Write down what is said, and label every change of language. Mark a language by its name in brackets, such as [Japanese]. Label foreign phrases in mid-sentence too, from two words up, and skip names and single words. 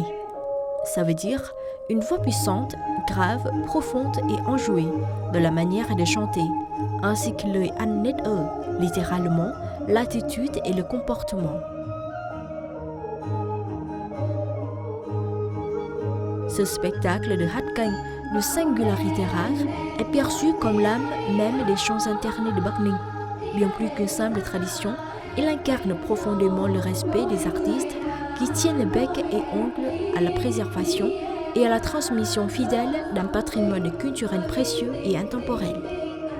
[French] Ça veut dire une voix puissante, grave, profonde et enjouée, de la manière de chanter, ainsi que le an net littéralement l'attitude et le comportement. Ce spectacle de [Vietnamese] hát canh [French] de singularité rare est perçu comme l'âme même des chants internés de Bắc Ninh. Bien plus qu'une simple tradition, il incarne profondément le respect des artistes qui tiennent bec et ongle à la préservation et à la transmission fidèle d'un patrimoine culturel précieux et intemporel.